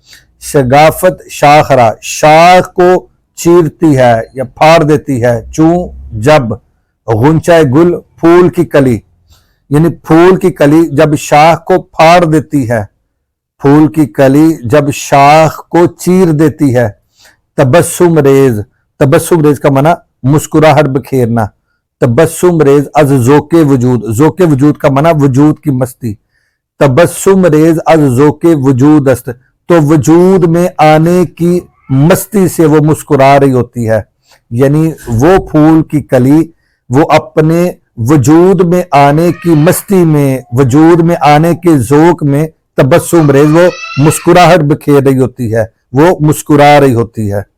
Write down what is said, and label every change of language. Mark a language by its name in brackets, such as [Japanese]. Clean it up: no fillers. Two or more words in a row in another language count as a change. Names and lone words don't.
[Persian] شگافت شاخرا، [Urdu] شاخ کو چیرتی ہے یا پھاڑ دیتی ہے، چوں جب [Persian] غنچۂ گل، [Urdu] پھول کی کلی، یعنی پھول کی کلی جب شاخ کو پھاڑ دیتی ہے، پھول کی کلی جب شاخ کو چیر دیتی ہے۔ تبسم ریز، تبسم ریز کا معنی مسکراہٹ بکھیرنا۔ [Persian] تبسم ریز از ذوق وجود، [Urdu] ذوق وجود کا معنی وجود کی مستی۔ [Persian] تبسم ریز از ذوق وجود است، [Urdu] تو وجود میں آنے کی مستی سے وہ مسکرا رہی ہوتی ہے، یعنی وہ پھول کی کلی وہ اپنے وجود میں آنے کی مستی میں، وجود میں آنے کے ذوق میں تبسم ریز وہ مسکراہٹ بکھیر رہی ہوتی ہے، وہ مسکرا رہی ہوتی ہے۔